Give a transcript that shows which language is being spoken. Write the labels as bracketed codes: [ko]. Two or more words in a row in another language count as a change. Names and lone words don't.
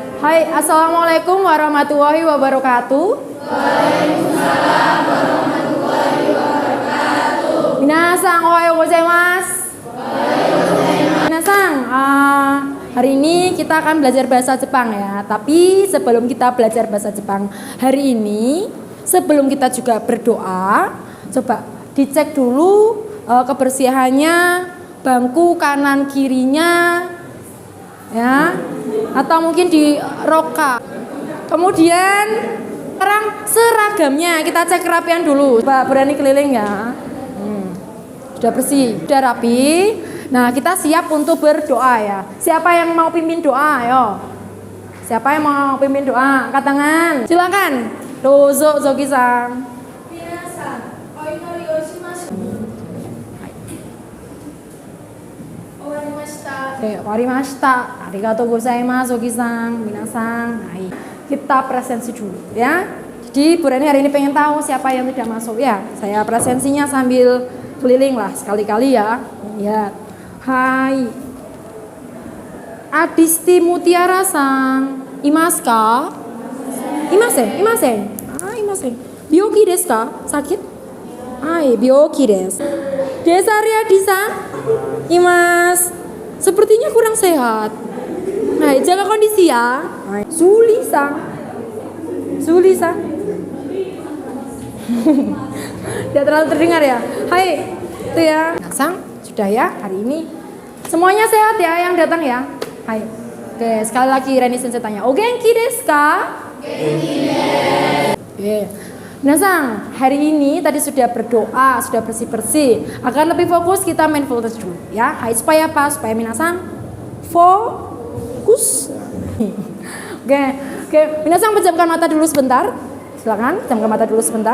[ar] Hai, السلام عليكم ورحمة الله وبركاته. وعليكم السلام ورحمة الله وبركاته. [ja] みなさん おはようございます. [id] Minasang, hari ini kita akan belajar bahasa Jepang ya. Tapi sebelum kita belajar bahasa Jepang hari ini, sebelum kita juga berdoa, coba dicek dulu kebersihannya, bangku kanan kirinya, ya, atau mungkin di roka. Kemudian sekarang seragamnya kita cek kerapian dulu. Coba berani keliling ya. Sudah bersih, sudah rapi. Nah, kita siap untuk berdoa ya. Siapa yang mau pimpin doa? Ayo. Siapa yang mau pimpin doa? Angkat tangan. Silakan. [ja] どうぞ Zogi-san。わりました. ありがとうございます, Zogi-san. [id] Minasang. Kita presensi dulu ya. Jadi Bu Reni hari ini pengen tahu siapa yang tidak masuk ya. Saya presensinya sambil keliling lah sekali-kali ya. Ya. Hai. Adisti Mutiara-san. [ja] いますか？いません。いません. 病気ですか? Sakit? Hai, 病気です. Desa Riyadi-san. Imasu. [id] Sepertinya kurang sehat. Nah, jaga kondisi ya. Suli-san. Tidak terlalu terdengar ya. Hai, itu ya. Sang, sudah ya hari ini. Semuanya sehat ya yang datang ya. Hai. Oke, sekali lagi Reni Sensei tanya. [ja] お元気ですか? 元気です. [id] Oke. Minasang, hari ini tadi sudah berdoa, sudah bersih-bersih. Agar lebih fokus kita mindfulness dulu ya. Hai, supaya apa? Supaya minasang fokus. Oke, minasang pejamkan mata dulu sebentar. Silakan, pejamkan mata dulu sebentar.